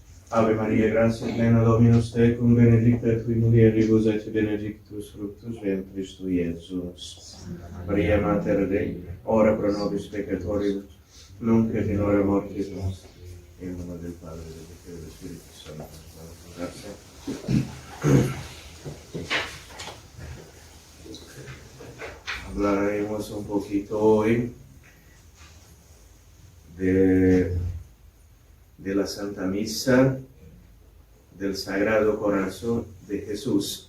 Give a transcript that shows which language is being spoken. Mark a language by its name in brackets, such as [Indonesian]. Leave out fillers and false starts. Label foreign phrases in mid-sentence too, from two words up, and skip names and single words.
[Latin] Ave Maria, gratia plena Dominus tecum, benedicta tui mulieribus et benedictus fructus ventris tui, Iesus. Maria Mater Dei, ora pro nobis peccatoribus, nunc et in hora mortis nostri. [Italian] In nome del Padre, del Figlio e dello Spirito Santo. Grazie. [Spanish] Hablaremos un poquito hoy de la Santa Misa del Sagrado Corazón de Jesús.